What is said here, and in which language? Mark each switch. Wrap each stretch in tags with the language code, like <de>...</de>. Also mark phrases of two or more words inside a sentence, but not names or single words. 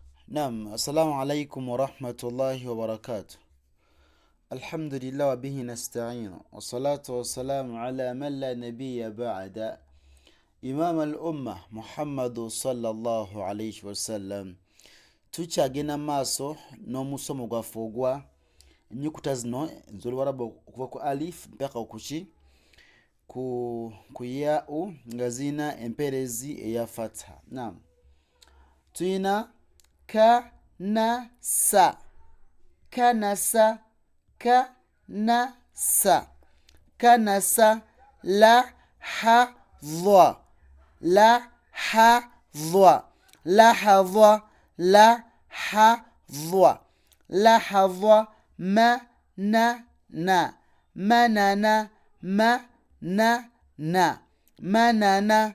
<ar>نعم السلام عليكم ورحمة الله وبركاته. الحمد لله وبه نستعين والصلاة والسلام على من لا نبي بعد إمام الأمة محمد صلى الله عليه وسلم.</ar> <lg>tukyagenda maaso n'omusomo gwaffe ogwa ennyukuta zino ez'Oluwarabu okuva ku alif mpaka ku yau nga zirina empeerezi eya fatha. Naam, tuyina kanasa, kanasa, kanasa, kanasa, lahadha, lahadha, lahadha, lahadha, lahadha, manana, manana, manana, manana.</lg>